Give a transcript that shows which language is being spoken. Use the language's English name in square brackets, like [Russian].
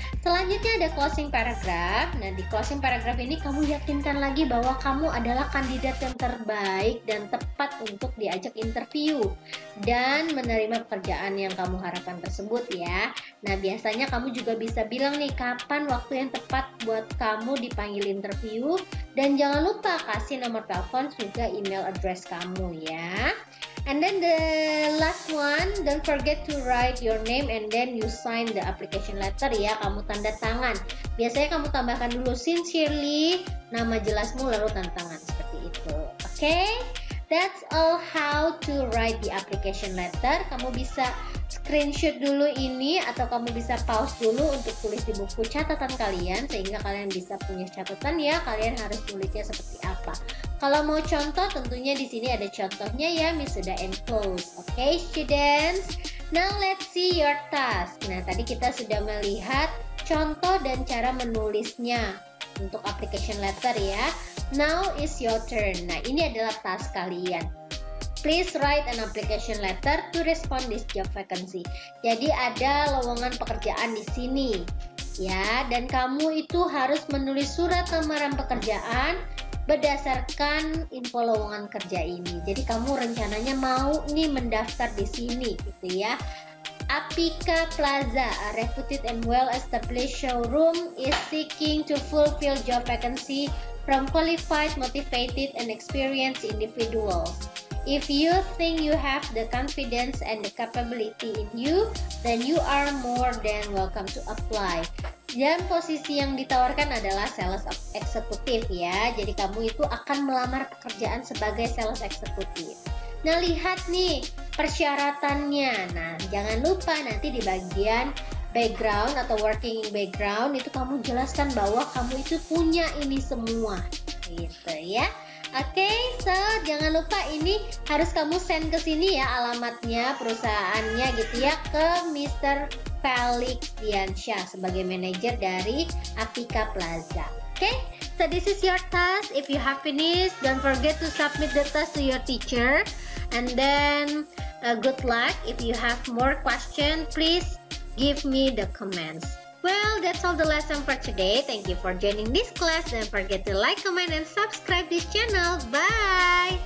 [Indonesian] Selanjutnya ada closing paragraph. Nah, di closing paragraph ini kamu yakinkan lagi bahwa kamu adalah kandidat yang terbaik dan tepat untuk diajak interview dan menerima pekerjaan yang kamu harapkan tersebut ya. Nah, biasanya kamu juga bisa bilang nih kapan waktu yang tepat buat kamu dipanggil interview, dan jangan lupa kasih nomor telepon juga email address kamu ya. [English] And then the last one, don't forget to write your name and then you sign the application letter ya. [Indonesian] Kamu tanda tangan. Biasanya kamu tambahkan dulu sincerely, nama jelasmu, lalu tanda tangan seperti itu. [English] Okay? That's all how to write the application letter. [Indonesian] Kamu bisa screenshot dulu ini atau kamu bisa pause dulu untuk tulis di buku catatan kalian sehingga kalian bisa punya catatan ya, kalian harus tulisnya seperti apa. Kalau mau contoh tentunya di sini ada contohnya ya, Miss sudah enclose. [English] Okay, students. Now let's see your task. [Indonesian] Nah, tadi kita sudah melihat contoh dan cara menulisnya untuk application letter ya. [English] Now is your turn. [Indonesian] Nah, ini adalah task kalian. [English] Please write an application letter to respond this job vacancy. [Indonesian] Jadi ada lowongan pekerjaan di sini, ya. Dan kamu itu harus menulis surat lamaran pekerjaan berdasarkan info lowongan kerja ini. Jadi kamu rencananya mau nih mendaftar di sini, gitu ya. [English] Apika Plaza, a reputed and well-established showroom, is seeking to fulfill job vacancy from qualified, motivated, and experienced individuals. If you think you have the confidence and the capability in you, then you are more than welcome to apply. [Indonesian] Dan posisi yang ditawarkan adalah sales eksekutif ya. Jadi kamu itu akan melamar pekerjaan sebagai sales eksekutif. Nah, lihat nih persyaratannya. Nah, jangan lupa nanti di bagian background atau working background itu kamu jelaskan bahwa kamu itu punya ini semua. Gitu ya. Oke, so jangan lupa ini harus kamu send ke sini ya alamatnya, perusahaannya gitu ya, ke Mr. Felix Diansyah sebagai manajer dari Apika Plaza. [English] Oke, so this is your task. If you have finished, don't forget to submit the task to your teacher. And then good luck. If you have more questions, please give me the comments. Well, that's all the lesson for today. Thank you for joining this class. Don't forget to like, comment, and subscribe this channel. Bye!